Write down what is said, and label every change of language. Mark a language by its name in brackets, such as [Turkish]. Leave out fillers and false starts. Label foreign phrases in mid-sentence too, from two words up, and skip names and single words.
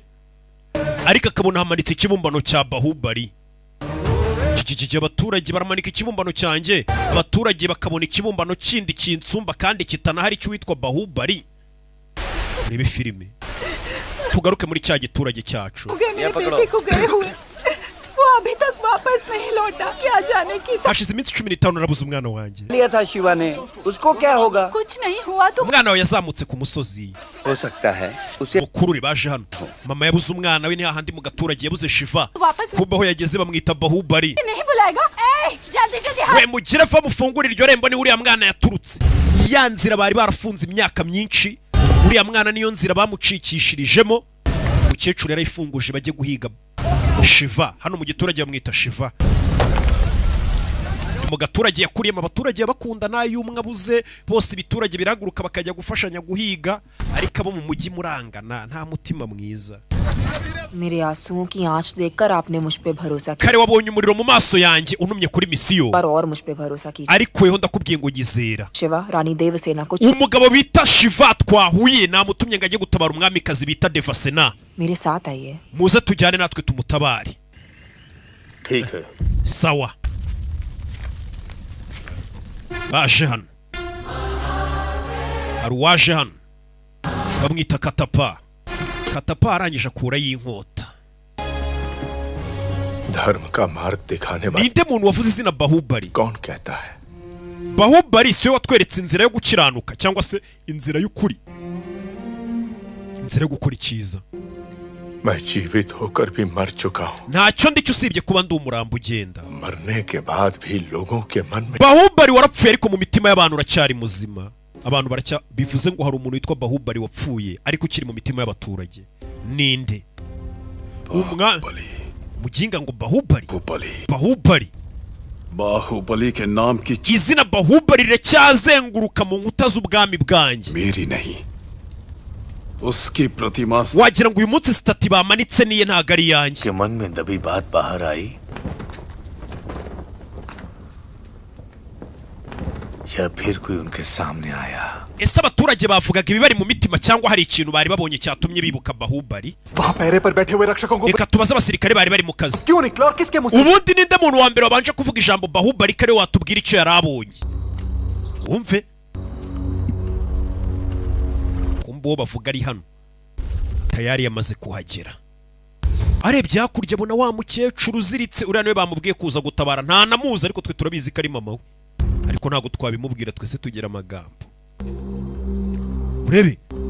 [Kinyarwanda] Ariko akabona hamanitse ikibumbano cya Bahubali. Abaturage baramanika ikibumbano cyanjye. Abaturage bakabona ikibumbano kindi kinsumba kandi kitanahari cy'uwitwa Bahubali. Urebe filime. Tugaruke muri cya giturage cyacu. [Hindi] अभी तक वापस नहीं लौटा क्या जाने की [Kinyarwanda] hashize iminsi 15 narabuze umwana wanjye [Hindi] लिया था शिवा ने उसको क्या होगा कुछ नहीं हुआ तो [Kinyarwanda] umwana we yazamutse ku musozi [Hindi] हो सकता है उसे [Kinyarwanda] mukuru baje hano mama yabuze umwana we ni hahandi mu gaturage yabuze Shiva kubaho yageze bamwita Bahubali [Hindi] नहीं बुलाएगा जल्दी जल्दी [Kinyarwanda] we mugire fa mufungura iryo rembo ni uriya mwana yaturutse ya nzira bari barafunze imyaka myinshi uriya mwana niyo nzira bamucikishirijemo mukecuru yarayifunguje bajye guhiga Shiva hano mu giturage bamwita Shiva mu gaturage yakuriyemo abaturage bakundana y'umwe abuze bose ibiturage birahaguruka bakajya gufashanya guhiga ariko abo mu mujyi murangana nta mutima mwiza [Hindi] मेरे आंसुओं की आंच देखकर आपने मुझ पे भरोसा किया [Kinyarwanda] kare wabonye umuriro mu maso yanjye unumye kuri misiyo [Hindi] पर और मुझ पे भरोसा कीजिए [Kinyarwanda] ariko yeho ndakubwiye ngo nyizera [Hindi] शिवा रानी देवसेना को [Kinyarwanda] umugabo bita Shiva twahuye namutumye ngo ajye gutabara umwamikazi bita Devasena [Hindi] मेरे साथ आइए [Kinyarwanda] muze tujyane natwe tumutabare [Hindi] ठीक है [Kinyarwanda] sawa baje hano hari uwaje hano bamwita Katapa Katapa arangije akura y'inkota [Hindi] धर्म का मार्ग दिखाने वाला [Kinyarwanda] ninde muntu wavuze izina Bahubali [Hindi] कौन कहता है [Kinyarwanda] Bahubali siwe watweretse inzira yo gukiranuka cyangwa se inzira y'ukuri inzira yo gukora icyiza [Hindi] मैं जीवित होकर भी मर चुका हूँ [Kinyarwanda] ntacyo ndicyo usibye kuba ndi umurambo ugenda [Hindi] मरने के बाद भी लोगों के मन में [Kinyarwanda] Bahubali warapfuye ariko mu mitima y'abantu uracyari muzima abantu baracya bivuze ngo hari umuntu witwa Bahubali wapfuye ariko ukiri mu mitima y'abaturage ninde umuginga ngo Bahubali [Hindi] बाहुबली के नाम की [Kinyarwanda] izina Bahubali riracyazenguruka mu nkuta z'ubwami bwanjye [Hindi] मेरी नहीं उसकी प्रतिमा [Kinyarwanda] wagira ngo uyu munsi sitati bamanitse niye ntago ari yanjye [Hindi] के मन में दबी बात बाहर आई या फिर कोई उनके सामने आया [Kinyarwanda] ese abaturage bavugaga ibibari mu mitima cyangwa hari ikintu bari babonye cyatumye bibuka Bahubali [Hindi] वहाँ पहरे पर बैठे हुए रक्षकों को [Kinyarwanda] reka tubaze abasirikare bari bari mu kazi [Hindi] क्यों निकला और किसके मुंह से [Kinyarwanda] ubundi ninde muntu wa mbere wabanje kuvuga ijambo Bahubali kare watubwira icyo yari abonye wumve kumbo bavuga ari hano tayari yamaze kuhagera arebye hakurya abona wa mukecuru uziritse uriya niwe bamubwiye kuza gutabara nta namuzi ariko twe turabizi ko ari mama we ariko ntabwo twabimubwira twese tugira amagambo urebe